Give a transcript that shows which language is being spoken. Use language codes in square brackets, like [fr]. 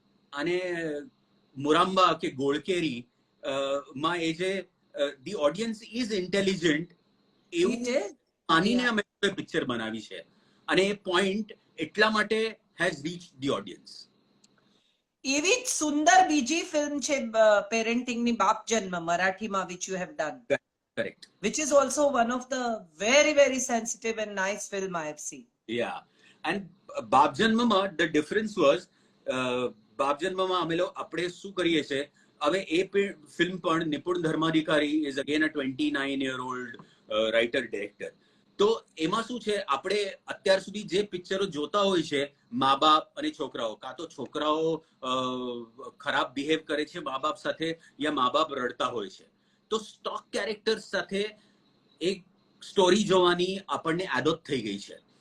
[gu] અને મુરામ્બા કે ગોળકેરી માં એ જે [en] the audience is intelligent [gu] એવું માનીને અમે પિક્ચર બનાવી છે. અને એ પોઈન્ટ એટલા માટે [en] Has reach the audience. [gu] એવી જ સુંદર બીજી ફિલ્મ છે પેરેન્ટિંગની, બાપ જન્મ, મરાઠીમાં, [en] which you have done. Correct. Which is also one of the very, very sensitive and nice film I have seen. Yeah. [gu] And બાપ જન્મમાં [en] the difference was, [gu] બાપ જન્મમાં આપણે શું કરીએ છે, હવે એ ફિલ્મ પણ નિપુણ Dharmadhikari [en] is again a 29-year-old writer director. [gu] તો એમાં શું છે, આપણે અત્યાર સુધી જે પિક્ચરો જોતા હોય છે, મા બાપ અને છોકરાઓ, કાં તો છોકરાઓ ખરાબ બિહેવ કરે છે મા બાપ સાથે, યા મા બાપ રડતા હોય છે, તો સ્ટોક કેરેક્ટર્સ સાથે એક સ્ટોરી જોવાની આપણને આદત થઈ ગઈ છે.